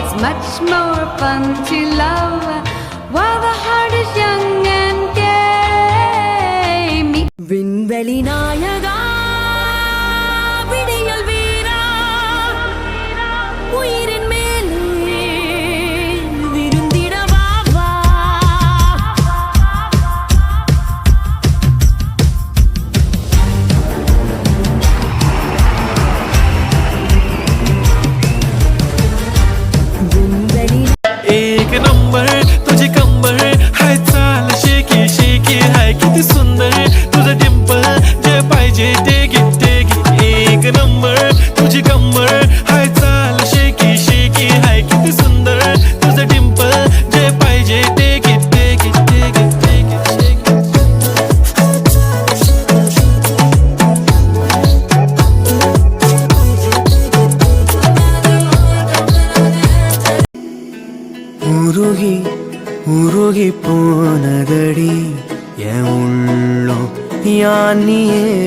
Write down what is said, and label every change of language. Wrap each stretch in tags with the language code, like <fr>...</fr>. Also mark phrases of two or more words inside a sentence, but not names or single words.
<en>much more fun to love while the heart is young and gay.</en> <ta>விண்வெளி நாயகா விடியல் வீரா உயிரின் மேலே விருந்திடவா வா.</ta> <mr>एक नंबर तुझी कंबर हाय चाल शेकी शेकी हाय किती सुंदर तुझं डिंपल जे पाहिजे ते घे ते घे. एक नंबर तुझी कंबर हाय चाल शेकी शेकी हाय किती सुंदर तुझं डिंपल जे पाहिजे ते घे ते घे ते घे ते घे शेकी.</mr> <ta>உருகி உருகி போனதடி என் உள்ளம் யானியே</ta>